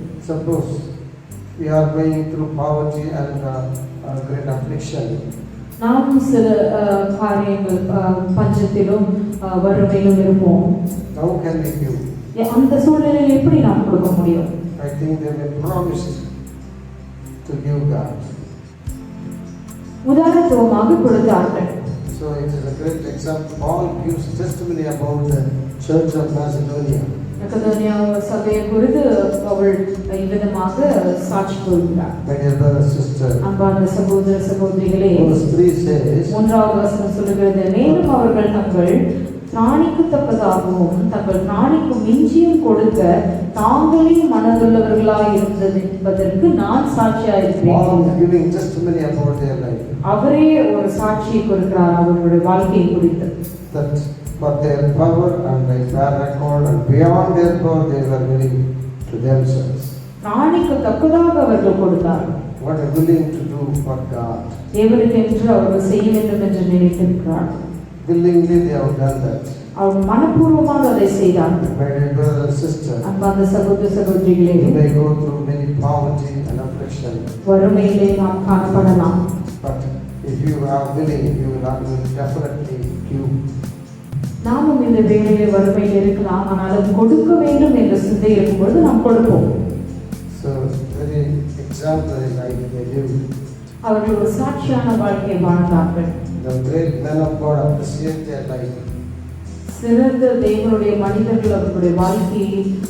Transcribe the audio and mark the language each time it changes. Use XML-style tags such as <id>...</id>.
<en>Suppose we are going through poverty and great affliction.</en> <ta>நாம் சில காரியங்கள் பஞ்சத்திலும் வறுமையிலும் இருப்போம்.</ta> <en>How can we give?</en> <ta>அந்த சூழ்நிலையில் எப்படி நாம் கொடுக்க முடியும்?</ta> <en>I think they were promised to give God.</en> <ta>உதாரணமாக கொடுத்தார்கள்.</ta> <en>So it is a great example. Paul gives testimony about the church of Macedonia.</en> <ta>மக்கெதோனியா சபையை குறித்து அவள் இவ்விதமாக சாட்சி கூறுகிறார்.</ta> <en>My dear brother sister.</en> <ta>அன்பான சகோதர சகோதரிகளே,</ta> <en>verse 3 says,</en> <ta>3வது வசனம் சொல்லுகிறது, மேலும் அவர்கள் தங்கள் பிராணிக்கு தக்கதாகவும் தங்கள் பிராணிக்கு மிஞ்சியும் கொடுக்க தாங்களே மனதுள்ளவர்களாய் இருந்தது என்பதற்கு நான் சாட்சியாக இருக்கிறேன்.</ta> <en>Paul is giving testimony about their life.</en> <ta>அவரே ஒரு சாட்சியை கொடுக்கிறார் அவர்களுடைய வாழ்க்கையை குறித்து.</ta> <en>That for their power and their record and beyond their power they were willing to themselves.</en> <ta>பிராணிக்கு தக்கதாக அவர்கள் கொடுத்தார்கள்.</ta> <en>What are willing to do for God.</en> <ta>தேவனுக்கு என்று அவர்கள் செய்ய வேண்டும் என்று நினைத்திருக்கிறார்கள்.</ta> <en>Willingly they have done that.</en> <ta>அவர் மனப்பூர்வமாக அதை செய்தார்கள்.</ta> <en>My dear brother and sister,</en> <ta>அன்பார்ந்த சகோதர சகோதரிகளே,</ta> <en>you may go through many poverty and affliction,</en> <ta>வறுமையிலே நாம் காணப்படலாம்.</ta> <en>but if you are willing, you will definitely give.</en> <ta>நாமும் இந்த வேளையிலே வறுமையில் இருக்கலாம், ஆனாலும் கொடுக்க வேண்டும் என்ற சிந்தை இருக்கும்பொழுது நாம் கொடுப்போம்.</ta> <en>So very exemplary life they lived.</en> <ta>அவர்கள் ஒரு சாட்சியான வாழ்க்கை வாழ்ந்தார்கள்.</ta> <en>The great men of God appreciate their life.</en> <ta>சிறந்த தேவனுடைய மனிதர்கள் அவர்களுடைய வாழ்க்கையை</ta>